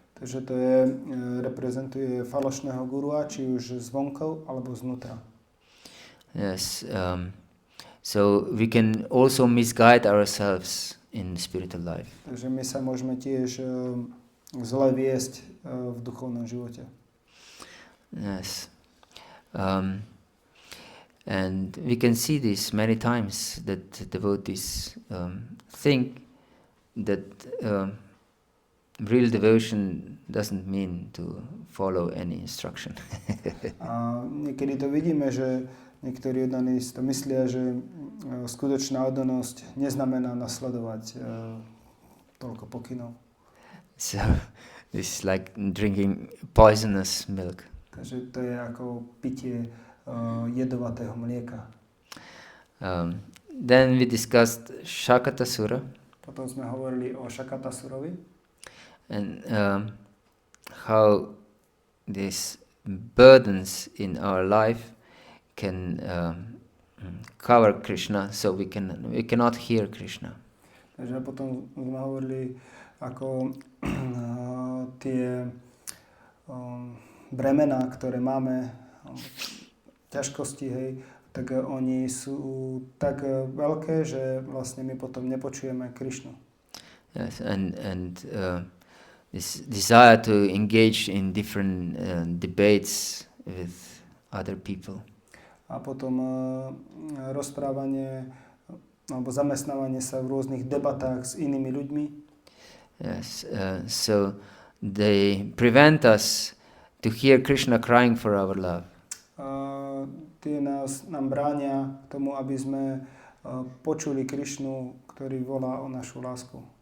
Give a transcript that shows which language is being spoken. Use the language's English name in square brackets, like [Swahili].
[Slovak] Takže to reprezentuje falošného gurua, či už zvonkov alebo znútra. [English] Yes. So we can also misguide ourselves in spiritual life. [Slovak] Takže my sa môžeme tiež zle viesť v duchovnom živote. [English] Yes. And we can see this many times that devotees think that real devotion doesn't mean to follow any instruction. [Slovak] A niekedy to vidíme, že niektorí oddaní si to myslia, že skutočná oddanosť neznamená nasledovať toľko pokynov. [English] So this is like drinking poisonous milk. [Slovak] Takže to je ako pitie jedovatého mlieka. [English] Then we discussed Shakatasura. [Slovak] Potom sme hovorili o Shakatasurovi. [English] And how these burdens in our life can cover Krishna, so we cannot hear Krishna. [Slovak] Takže potom sme hovorili, ako tie bremená, ktoré máme, ťažkosti, hej, tak oni sú tak veľké, že vlastne my potom nepočujeme Krishnu. [English] Yes, and this desire to engage in different debates with other people. [Slovak] A potom rozprávanie alebo zamestnávanie sa v rôznych debatách s inými ľuďmi. [English] Yes, so they prevent us to hear Krishna crying for our love. [Slovak] Tie nám bránia tomu, aby sme počuli Krishnu, ktorý volá o našu lásku.